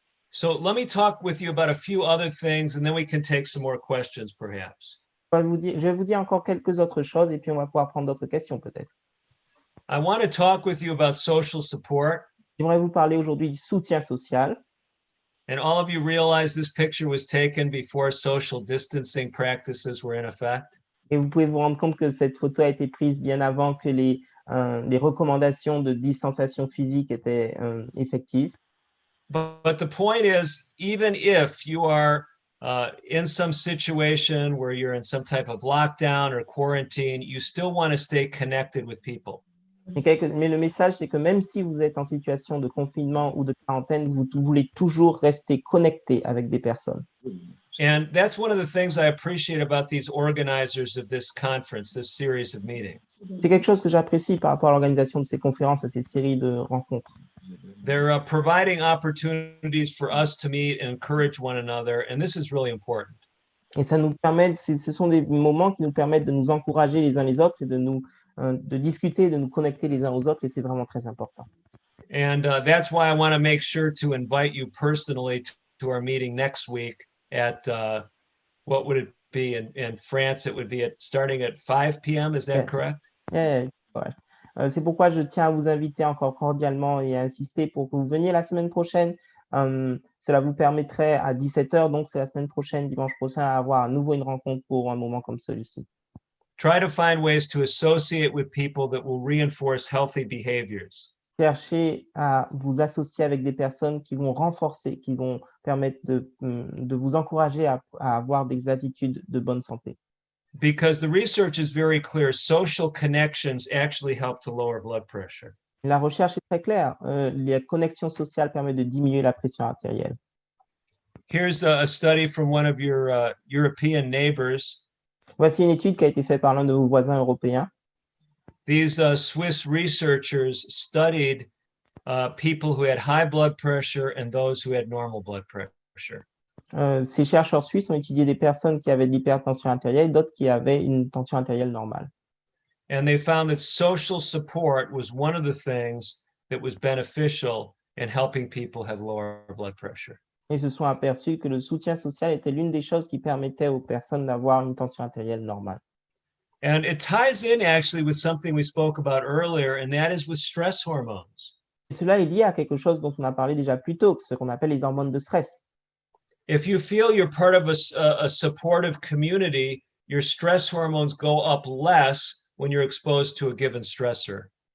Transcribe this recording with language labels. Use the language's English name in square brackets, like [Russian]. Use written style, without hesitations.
[English] So let me talk with you about a few other things, and then we can take some more questions, perhaps. [French] Je vais vous dire encore quelques autres choses et puis on va pouvoir prendre d'autres questions peut-être. [English] I want to talk with you about social support. [French] J'aimerais vous parler aujourd'hui du soutien social. [English] And all of you realize this picture was taken before social distancing practices were in effect. [French] Et vous pouvez vous rendre compte que cette photo a été prise bien avant que les recommandations de distanciation physique étaient effectives. [English] But the point is, even if you are in some situation where you're in some type of lockdown or quarantine, you still want to stay connected with people. [French] Mais le message, c'est que même si vous êtes en situation de confinement ou de quarantaine, vous voulez toujours rester connecté avec des personnes. [English] And that's one of the things I appreciate about these organizers of this conference, this series of meetings. [French] C'est quelque chose que j'apprécie par rapport à l'organisation de ces conférences, à ces séries de rencontres. [English] They're providing opportunities for us to meet and encourage one another, and this is really important. [French] Et ça nous permet, ce sont des moments qui nous permettent de nous encourager les uns les autres et de discuter, de nous connecter les uns aux autres, et c'est vraiment très important. [English] And that's why I want to make sure to invite you personally to our meeting next week at, what would it be in France? It would be starting at 5 p.m. Is that correct? Yeah, correct. [French] C'est pourquoi je tiens à vous inviter encore cordialement et à insister pour que vous veniez la semaine prochaine. Cela vous permettrait à 17h, donc c'est la semaine prochaine, dimanche prochain, à avoir à nouveau une rencontre pour un moment comme celui-ci. [English] Try to find ways to associate with people that will reinforce healthy behaviors. [French] Cherchez à vous associer avec des personnes qui vont renforcer, qui vont permettre de vous encourager à avoir des attitudes de bonne santé. [English] Because the research is very clear, social connections actually help to lower blood pressure. [French] La recherche est très claire. Les connexions sociales permettent de diminuer la pression artérielle. [English] Here's a study from one of your European neighbors. [French] Voici une étude qui a été faite par l'un de vos voisins européens. [English] These Swiss researchers studied people who had high blood pressure and those who had normal blood pressure. [French] Ces chercheurs suisses ont étudié des personnes qui avaient de l'hypertension artérielle et d'autres qui avaient une tension artérielle normale. [English] And they found that social support was one of the things that was beneficial in helping people have lower blood pressure. [French] Et se sont aperçus que le soutien social était l'une des choses qui permettait aux personnes d'avoir une tension artérielle normale. [English] And it ties in actually with something we spoke about earlier, and that is with stress hormones. [French] Et cela est lié à quelque chose dont on a parlé déjà plus tôt, ce qu'on appelle les hormones de stress. [English] If you feel you're part of a supportive community, your stress hormones go up less when you're exposed to a given stressor.